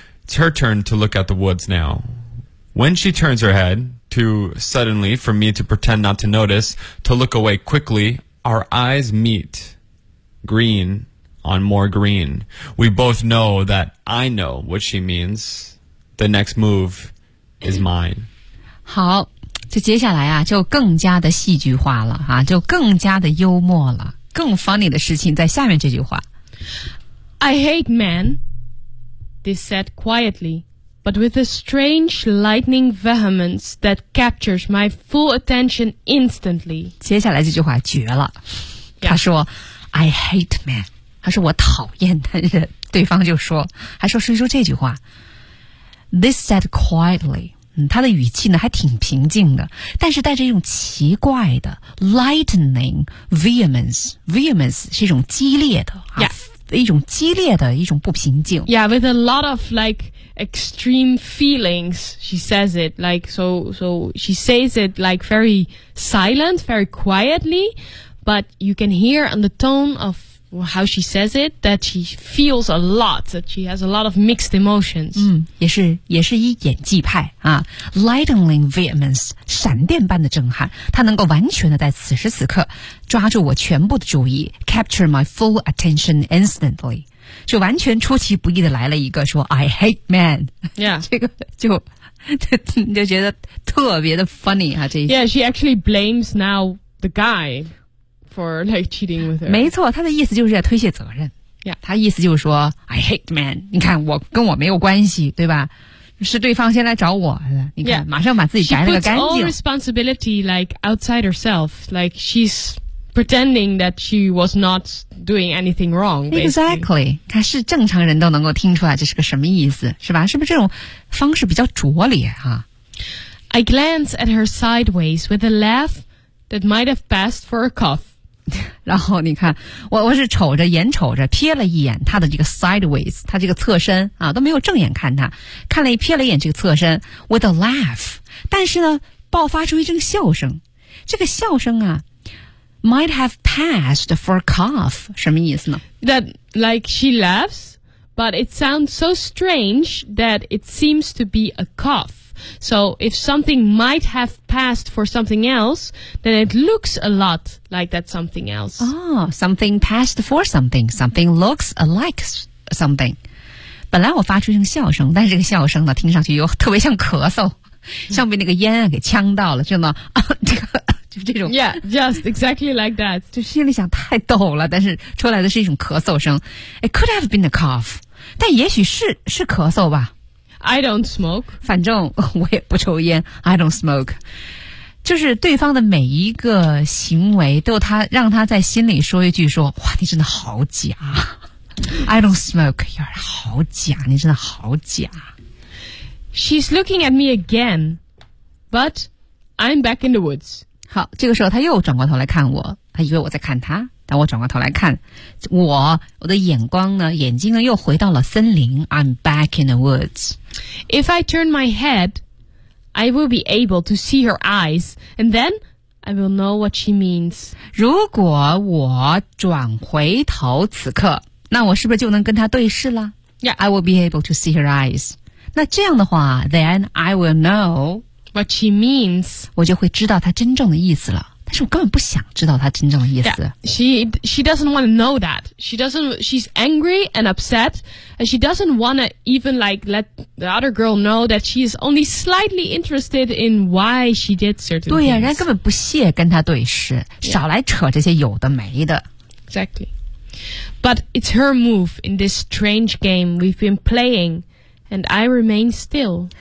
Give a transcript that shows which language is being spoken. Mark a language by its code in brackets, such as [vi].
[en] It's her turn to look at the woods now. When she turns her head, too suddenly for me to pretend not to notice, to look away quickly, our eyes meet. Green on more green. We both know that I know what she means. The next move is mine. [zh] 好，这接下来啊，就更加的戏剧化了啊，就更加的幽默了。更 funny 的事情在下面这句话。 [en] I hate men, this said quietly, but with a strange lightning vehemence that captures my full attention instantly. [zh] 接下来这句话绝了。他说 [en] I hate men, [zh] 他说我讨厌男人，对方就说，还说是说这句话 [en] This said quietly、 [zh] 他的语气呢还挺平静的，但是带着一种奇怪的 [en] lightning vehemence vehemence [zh] 是一种激烈的、 [en] yeah. [zh] 一种激烈的一种不平静 [en] Yeah, with a lot of like extreme feelings she says it like so she says it like very silent very quietly but you can hear on the tone ofHow she says it, that she feels a lot, that she has a lot of mixed emotions. [zh] 也是一演技派啊 , [en] lightning vehemence, [zh] 闪电般的震撼他能够完全的在此时此刻抓住我全部的注意 , [en] capture my full attention instantly. [zh] 就完全出其不意的来了一个说 , [en] I hate men. Yeah. [zh] 这个就就觉得特别的 funny 啊这一 [en] 些。Yeah, she actually blames now the guy. For like cheating with her. [zh] 没错，他的意思就是在推卸责任。 [en] Yeah. [zh] 他意思就是说 [en] I hate man. [zh] 你看我跟我没有关系，对吧？是对方先来找我。你看， [en] yeah. [zh] 马上把自己摘了个干净。 [en] She puts all responsibility like outside herself. Like she's pretending that she was not doing anything wrong.、Basically. Exactly. [zh] 他是正常人都能够听出来这是个什么意思，是吧？是不是这种方式比较拙劣啊？ [en] I glance at her sideways with a laugh that might have passed for a cough. [zh] 然后你看我是瞅着眼瞅着瞥了一眼他的这个 sideways 他这个侧身啊，都没有正眼看他看了一瞥了一眼这个侧身 [en] with a laugh [zh] 但是呢爆发出一阵笑声这个笑声啊 [en] might have passed for a cough [zh] 什么意思呢 [en] that like she laughs but it sounds so strange that it seems to be a coughSo if something might have passed for something else, then it looks a lot like that something else. Oh, something passed for something. Something looks like something. [zh] 本来我发出一声笑声，但是这个笑声呢，听上去又特别像咳嗽，像被那个烟给呛到了，就那就这种。 [en] Yeah, just exactly like that. [zh] 就心里想太逗了，但是出来的是一种咳嗽声。 [en] It could have been a cough, [zh] 但也许是咳嗽吧。 [en] I don't smoke. [zh] 反正我也不抽烟 [en] I don't smoke. [zh] 就是对方的每一个行为都他让他在心里说一句说哇你真的好假 I don't smoke. 好假你真的好假 [en] She's looking at me again. But I'm back in the woods. [zh] 好这个时候他又转过头来看我他以为我在看他但我转过头来看我的眼光呢眼睛呢又回到了森林 [en] I'm back in the woods If I turn my head I will be able to see her eyes And then I will know what she means [zh] 如果我转回头此刻那我是不是就能跟她对视了 [en] Yeah I will be able to see her eyes [zh] 那这样的话 [en] Then I will know What she means [zh] 我就会知道她真正的意思了但是我根本不想知道他真正的意思。 [en] Yeah, she doesn't want to know that. She's angry and upset, and she doesn't want to even like let the other girl know that she is only slightly interested in why she did certain. [zh] 对呀、啊，人家根本不屑跟他对视， yeah. 少来扯这些有的没的。 [en] Exactly, but it's her move in this strange game we've been playing, and I remain still.